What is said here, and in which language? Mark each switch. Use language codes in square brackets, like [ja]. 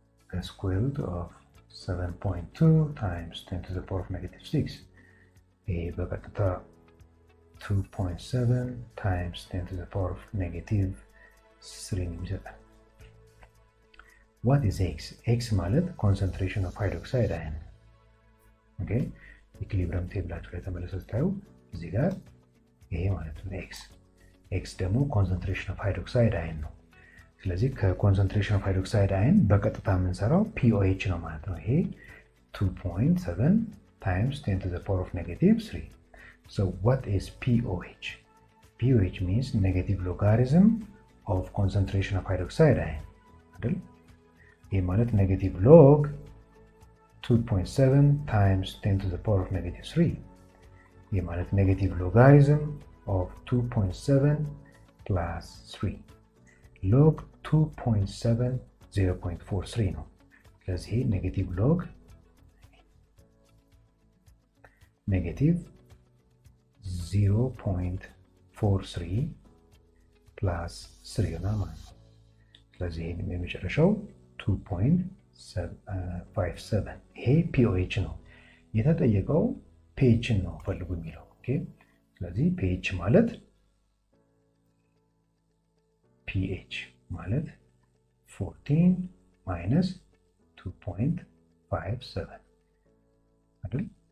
[en] the square root of 7.2 times 10 to the power of -6. [am] ይሄ በቀጥታ [en] 2.7 times 10 to the power of -3 [am] የሚሰጠን። [en] what is x? [am] x ማለት [en] concentration of hydroxide ion። [am] ኦኬ ኢኩሊብረም ቴብላችሁ ላይ ተመለሰው ስታዩ እዚህ ጋር ይሄ ማለት ነው x ደግሞ concentration of hydroxide ion ነው። ስለዚህ ከኮንሰንትሬሽን ኦፍ ሃይድሮክሳይድ አይን በቀጥታ የምንሰራው POH ነው ማለት ነው። ይሄ 2.7 [en] times 10 to the power of -3. so what is POH? POH means negative logarithm of concentration of hydroxide ion አይደል? [am] ይሄ ማለት [en] negative log 2.7 times 10 to the power of -3. [am] ይሄ ማለት [en] negative logarithm of 2.7 plus 3. [am] log 2.7 0.43 ነው። ስለዚህ ኔጌቲቭ ሎግ ኔጌቲቭ 0.43 ፕላስ 3 ይሆናል ማለት ነው። ስለዚህ ይሄ የመጨረሻው 2.57 ይሄ POH ነው። የተጠየቀው pHን ነው ፈልጉ የሚለው። ኦኬ ስለዚህ pH ማለት pH ማለት [en] 14 minus 2.57 [am] አይደል?